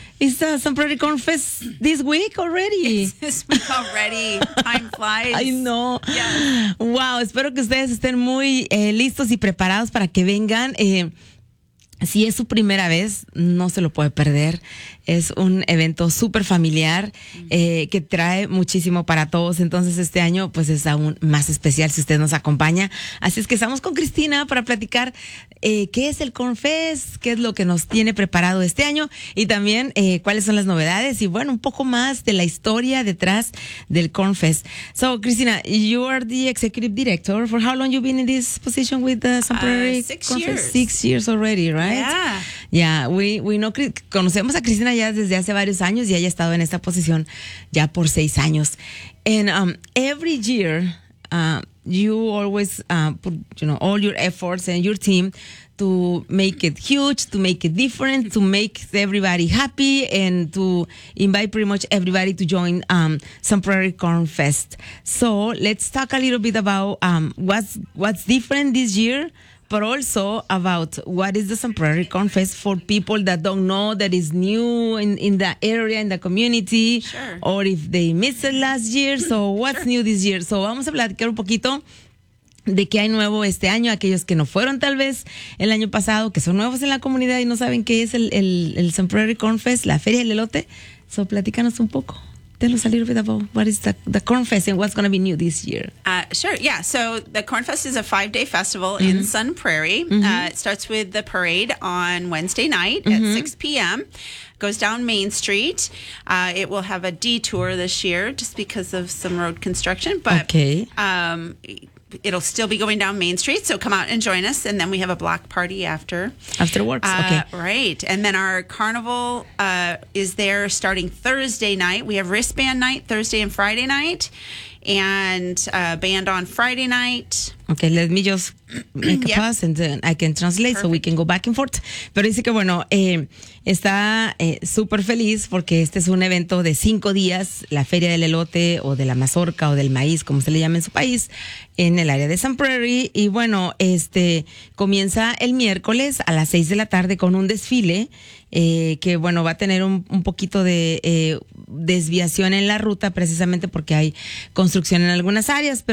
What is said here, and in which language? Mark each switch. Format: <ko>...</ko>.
<en>It's the Sun Prairie Corn Fest this week already. It's already. Time flies. I know. Yes. Wow.</en> <es>Espero que ustedes estén muy listos y preparados para que vengan. Si es su primera vez, no se lo puede perder. Es un evento súper familiar que trae muchísimo para todos. Entonces, este año pues es aún más especial si usted nos acompaña. Así es que estamos con Cristina para platicar qué es el Corn Fest, qué es lo que nos tiene preparado este año y también cuáles son las novedades y, bueno, un poco más de la historia detrás del Corn Fest.</es> <en>So, Cristina, you are the executive director. For how long you been in this position with the Sun Prairie Corn Fest? 6 years already, right? Yeah. Yeah, we know,</en> <es>conocemos a Cristina ya desde hace varios años y haya estado en esta posición ya por 6 años.</es> <en>And every year you always put, you know, all your efforts and your team to make it huge, to make it different, to make everybody happy and to invite pretty much everybody to join Sun Prairie Corn Fest. So let's talk a little bit about what's different this year, but also about what is the Sun Prairie Corn Fest for people that don't know, that is new in the area, in the community, sure, or if they missed it last year. So what's new this year? So</en> <es>vamos a platicar un poquito de qué hay nuevo este año, aquellos que no fueron tal vez el año pasado, que son nuevos en la comunidad y no saben qué es el Sun Prairie Corn Fest, la Feria del Elote.</es> <en>So</en> <es>platícanos un poco.</es> <en>Tell us a little bit about what is the Corn Fest and what's going to be new this year. Sure, yeah. So the Corn Fest is a 5-day festival mm-hmm. in Sun Prairie. Mm-hmm. It starts with the parade on Wednesday night mm-hmm. at 6 p.m. Goes down Main Street. It will have a detour this year just because of some road construction. But okay. It'll still be going down Main Street, so come out and join us. And then we have a block party after. Afterwards, okay. Right. And then our carnival is there starting Thursday night. We have wristband night Thursday and Friday night, and band on Friday night. Okay, let me just make a pause and then I can translate. Perfect. So we can go back and forth.</en> <es>Pero dice que, bueno, está súper feliz porque este es un evento de 5 días, la Feria del Elote o de la Mazorca o del Maíz, como se le llama en su país, en el área de Sun Prairie. Y bueno, comienza el miércoles a las 6 de la tarde con un desfile que, bueno, va a tener un poquito de desviación en la ruta precisamente porque hay construcción en algunas áreas.</es>